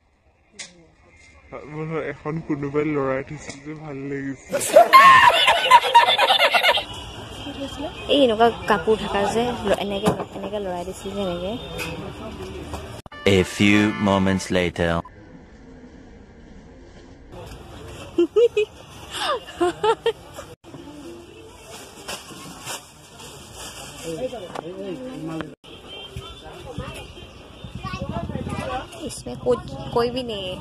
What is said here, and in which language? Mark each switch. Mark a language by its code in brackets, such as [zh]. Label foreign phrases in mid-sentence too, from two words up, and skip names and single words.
[as] এখন কোনোবাই লৰাই থৈছিল যে ভাল লাগিছে এই এনেকুৱা কাপোৰ থকা যে এনেকে এনেকে লৰাই দিছিল যে এনেকে [en] A few moments later [hi] इसमें कोई भी नहीं है